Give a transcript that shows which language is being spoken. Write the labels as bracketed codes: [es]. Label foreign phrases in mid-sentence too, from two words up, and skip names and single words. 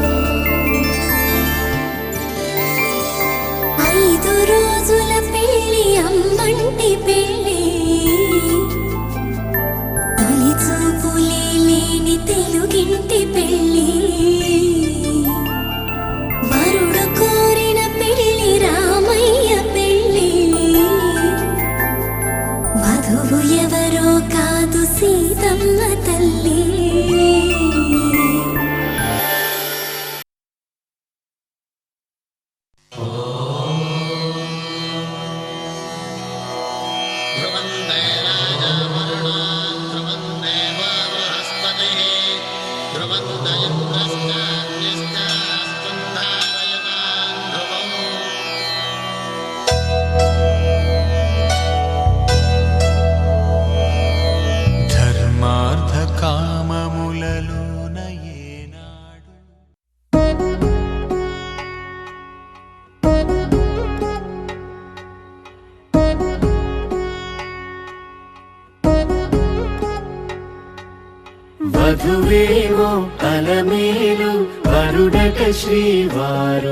[te] 5 రోజుల పెళ్లి అమ్మంటి పెళ్లి తొలి చూపులే లేని తెలుగింటి పెళ్లి వరుడు కోరిన పెళ్లి రామయ్య పెళ్లి వధువు ఎవరో కాదు సీతమ్మ తల్లి. [sa] ध्रुवन्ते राजावरुणान् ध्रुवन्ते वा बृहस्पतिः ध्रुवन्त इन्द्रश्चान्यश्चास्तुं धारयतान् ध्रुवम्. [te] ధర్మార్థ కామములలోన ఏనాడు వధువేవో అలమేలు వరుడట శ్రీవారు